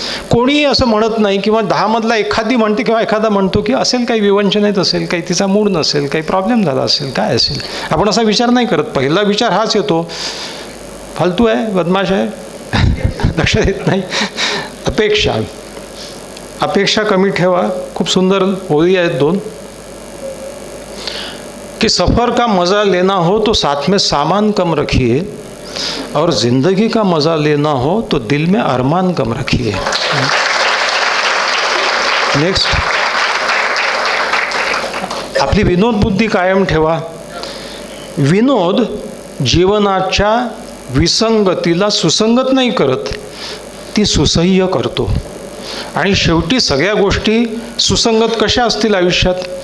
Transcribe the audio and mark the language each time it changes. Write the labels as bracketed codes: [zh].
[mr] कोणीही असं म्हणत नाही, किंवा 10मधला एखादी म्हणते किंवा एखादा म्हणतो की असेल काही विवंचन येत असेल, काही तिचा मूड नसेल, काही प्रॉब्लेम झाला असेल, काय असेल. आपण असा विचार नाही करत. पहिला विचार हाच येतो, फालतू आहे, बदमाश आहे, लक्षात येत नाही. अपेक्षा कमी ठेवा. खूप सुंदर ओळी आहेत 2 [hi] कि सफ़र का मज़ा लेना हो तो साथ में सामान कम रखिए, और ज़िंदगी का मज़ा लेना हो तो दिल में अरमान कम रखिए. [mr] नेक्स्ट, आपली विनोद बुद्धी कायम ठेवा. विनोद जीवनाच्या विसंगतीला सुसंगत नाही करत, ती सुसह्य करतो. आणि शेवटी सगळ्या गोष्टी सुसंगत कशा असतील आयुष्यात?